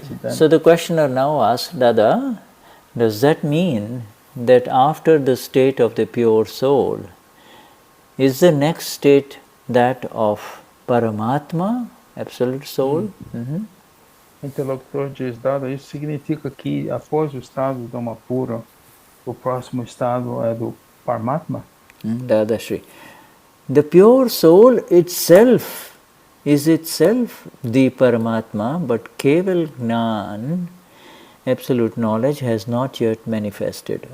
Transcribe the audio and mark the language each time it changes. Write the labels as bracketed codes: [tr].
[en] So the questioner now asks, Dada, does that mean that after the state of the pure soul, is the next state that of Paramatma, absolute soul? [pt] O interlocutor diz, Dada, isso significa que após o estado da alma pura, o próximo estado é do Paramatma? [en] Dadashri. The pure soul itself is itself the Paramatma, but Keval Gnan, absolute knowledge, has not yet manifested.